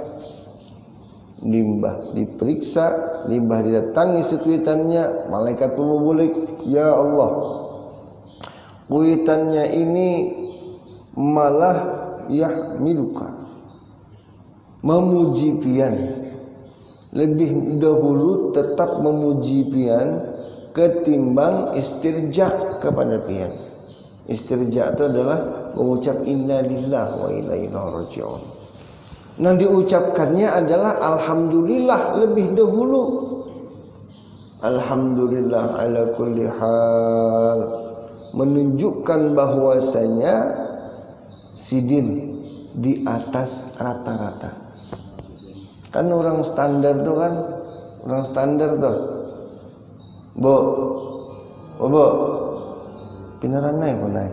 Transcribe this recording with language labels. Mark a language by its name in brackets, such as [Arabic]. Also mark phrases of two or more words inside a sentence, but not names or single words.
[Banjar] Limbah diperiksa, limbah didatangi sekuitannya, malaikat pun membulik, ya Allah, kuitannya ini malah yahmiluka, memuji pian, lebih dahulu tetap memuji pian ketimbang istirja kepada pian. [Indonesian] Istirja itu adalah mengucap [Arabic] إنا لله وإنا إليه راجعون. [Indonesian] Nah diucapkannya adalah alhamdulillah lebih dahulu. [Arabic] الحمد لله على كل حال, [Indonesian] menunjukkan bahwasanya sidin di atas rata-rata. Kan orang standar tuh kan, orang standar tuh. [Banjar] Bo, pinaran naik pun naik.